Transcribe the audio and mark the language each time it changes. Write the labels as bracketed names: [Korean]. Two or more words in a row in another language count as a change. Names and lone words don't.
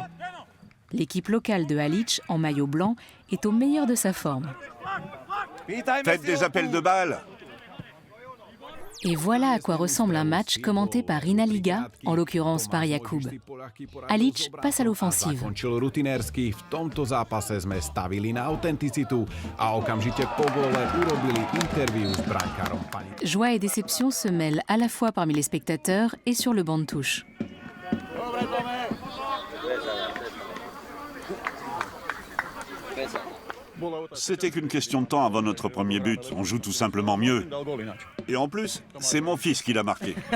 [French] L'équipe locale de Halič, en maillot blanc, est au meilleur de sa forme. Faites des appels de balles. Et voilà à quoi ressemble un match commenté par Ina Liga, en l'occurrence par Jakub. Halič passe à l'offensive. [Slovak] Rutinérsky, v tomto zápase sme stavili na autenticitu a okamžite po góle urobili interview s brankárom Panicke. [French] Joie et déception se mêlent à la fois parmi les spectateurs et sur le banc de touche. C'était qu'une question de temps avant notre premier but. On joue tout simplement mieux. Et en plus, c'est mon fils qui l'a marqué.